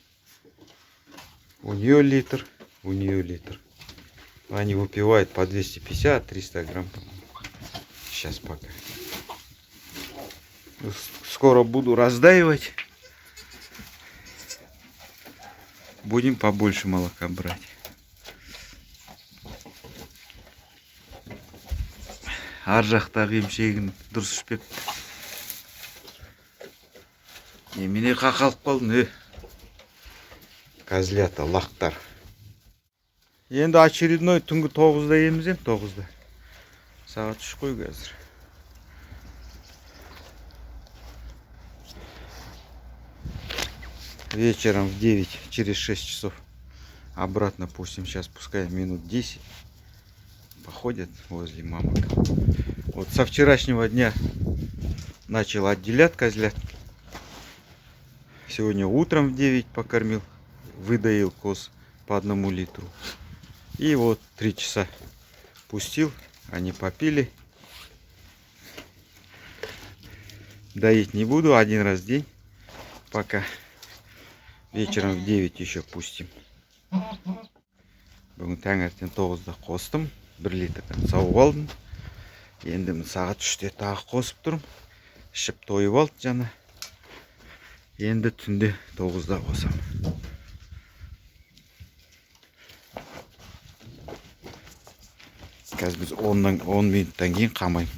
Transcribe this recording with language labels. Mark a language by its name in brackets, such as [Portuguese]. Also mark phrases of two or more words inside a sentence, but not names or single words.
[Russian] У нее литр, у нее литр. Они выпивают по 250-300 грамм. Сейчас пока. Скоро буду раздаивать. Будем побольше молока брать. [Kazakh] Ар жақтағы емшегін дұрыс ішпепті. Немене қақалып қалдың, Козлята, лақтар. Енді очередной түнгі 9-да емізем, 9-да. Сағат 3 қой қазір. [Russian] Вечером в 9, через 6 часов обратно пустим. Сейчас пускай минут 10 походят возле мамы. Вот со вчерашнего дня начал отделять козлят. Сегодня утром в 9 покормил, выдаил коз по 1 литру. И вот 3 часа пустил, они попили. Доить не буду, 1 раз в день, пока. Вечером в 9 еще пустим. [Kazakh] Бүгін таңертең 9-да қостым, 1 литрден сауып алдым. Енді сағат 3-те тағы қосып тұрмын. Ішіп тойып алды жана. Енді түнде 9-да қосам. Қазір біз 10 минуттан кейін қамайым.